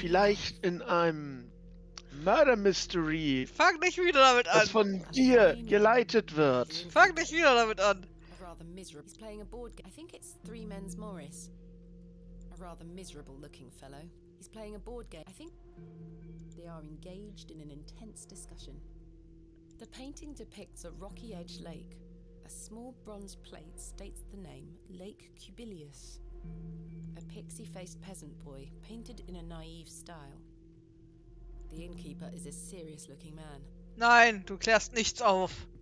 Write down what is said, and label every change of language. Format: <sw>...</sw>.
<de>vielleicht in einem Murder Mystery, Fang nicht wieder damit das an. von dir geleitet wird. Fang nicht wieder damit an.</de> <en>A rather miserable. He's playing a board game. I think it's Three Men's Morris. A rather miserable looking fellow. He's playing a board game. I think they are engaged in an intense discussion. The painting depicts a rocky edge lake. A small bronze plate states the name Lake Cubilius. A pixie-faced peasant boy painted in a naive style. The innkeeper is a serious-looking man.</en> <de>Nein, du klärst nichts auf.</de>